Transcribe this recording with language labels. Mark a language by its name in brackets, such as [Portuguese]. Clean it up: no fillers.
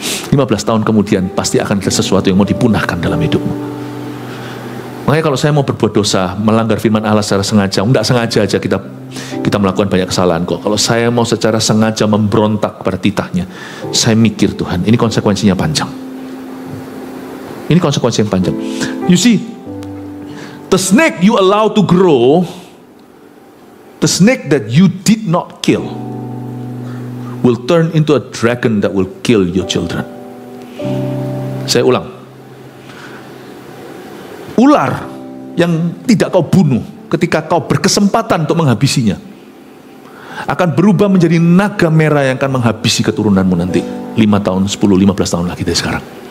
[Indonesian] 15 tahun kemudian pasti akan ada sesuatu yang mau dipunahkan dalam hidupmu. Makanya kalau saya mau berbuat dosa, melanggar firman Allah secara sengaja, enggak sengaja aja kita melakukan banyak kesalahan kok. Kalau saya mau secara sengaja memberontak pada titahnya, saya mikir Tuhan, ini konsekuensinya panjang. Ini konsekuensi yang panjang. [English] You see, the snake you allow to grow, the snake that you did not kill, will turn into a dragon that will kill your children. [Indonesian] Saya ulang. Ular yang tidak kau bunuh ketika kau berkesempatan untuk menghabisinya akan berubah menjadi naga merah yang akan menghabisi keturunanmu nanti 5 tahun, 10, 15 tahun lagi dari sekarang.